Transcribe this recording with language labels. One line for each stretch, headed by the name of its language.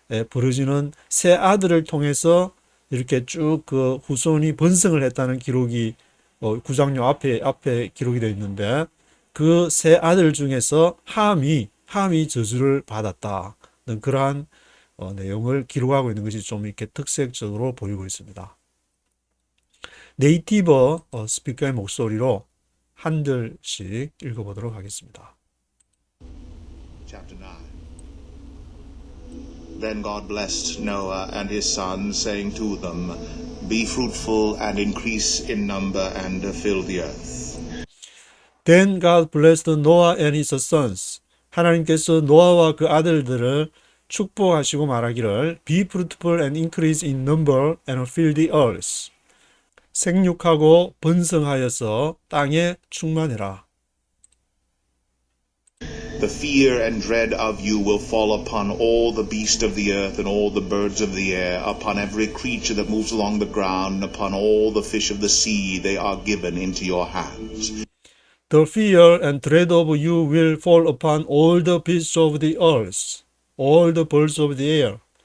Korean: 벌어지는 세 아들을 통해서 이렇게 쭉 그 후손이 번성을 했다는 기록이 9장요 앞에 기록이 되어 있는데 그 세 아들 중에서 함이 저주를 받았다는 그러한 내용을 기록하고 있는 것이 좀 이렇게 특색적으로 보이고 있습니다. 네이티버 스피커의 목소리로 한 절씩 읽어보도록 하겠습니다.
English: Chapter 9. Then God blessed Noah and his sons, saying to them, Be fruitful and increase in number and fill the earth. Then God blessed Noah and his sons.
Korean: 하나님께서 노아와 그 아들들을 축복하시고 말하기를
English: Be fruitful and increase in number and fill the earth.
Korean: 생육하고 번성하여서 땅에 충만해라.
English: The fear and dread of you will fall upon all the beasts of the earth and all the birds of the air, upon every creature that moves along the ground, upon all the fish of the sea. They are given into your hands. The fear and dread of you will fall upon all the beasts of the earth, all the birds of the air.